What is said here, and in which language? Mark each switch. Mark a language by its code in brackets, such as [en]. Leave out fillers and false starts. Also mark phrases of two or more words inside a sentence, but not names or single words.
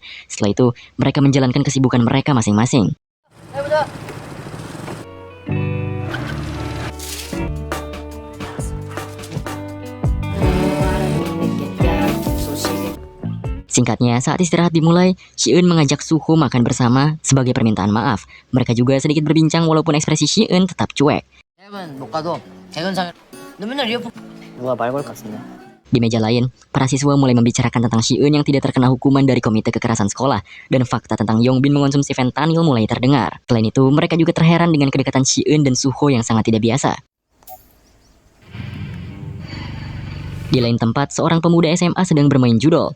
[id] Setelah itu, mereka menjalankan kesibukan mereka masing-masing. Singkatnya, saat istirahat dimulai, Shi-eun mengajak Suho makan bersama sebagai permintaan maaf. Mereka juga sedikit berbincang walaupun ekspresi Shi-eun tetap cuek. [ko] 못 가도 개근상 너 맨날 이어폰 누가 말 걸 것 같은데. [id] Di meja lain, para siswa mulai membicarakan tentang Shi-eun yang tidak terkena hukuman dari komite kekerasan sekolah dan fakta tentang Yongbin mengonsumsi fentanyl mulai terdengar. Selain itu, mereka juga terheran dengan kedekatan Shi-eun dan Suho yang sangat tidak biasa. Di lain tempat, seorang pemuda SMA sedang bermain judol.